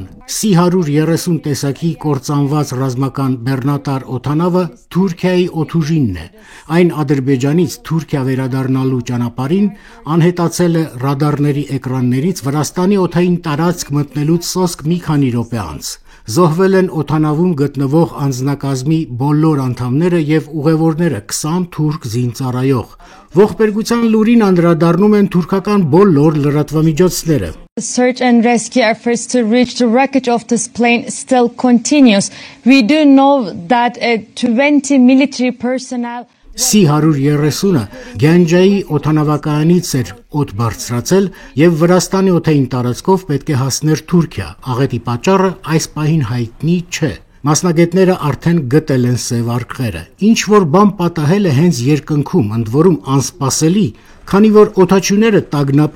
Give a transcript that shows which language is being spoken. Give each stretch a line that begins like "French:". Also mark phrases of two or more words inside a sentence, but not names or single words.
Armenian: C-130 տեսակի կործանված ռազմական բեռնատար օդանավը Թուրքիայի օդուժինն է։ Այն Ադրբեջանից Թուրքիա վերադառնալու ճանապարհին անհետացել է ռադարների էկրաններից Վրաստանի օդային տարածք մտնելուց սոսկ մի քանի րոպե անց։ Զոհվել են օդանավում գտնվող անձնակազմի բոլոր անդամները եւ ուղևորները 20 թուրք զինծառայող։ Ողբերգության լուրին անդրադառնում են թուրքական բոլոր լրատվամիջոցները։
English: Search and rescue efforts to reach the wreckage of this plane still continues. We do know that 20 military personnel
Armenian: C-130-ը Գյանջայի օդանավակայանից էր օդ բարձրացել եւ Վրաստանի օդային տարածքով պետք է հասներ Թուրքիա։ Աղետի պատճառը այս պահին հայտնի չէ։ Մասնագետները արդեն գտել են սև արկղերը։ Ինչ որ բան պատահել է հենց երկնքում, ընդ որում անսպասելի, քանի որ օդաչուները տագնապի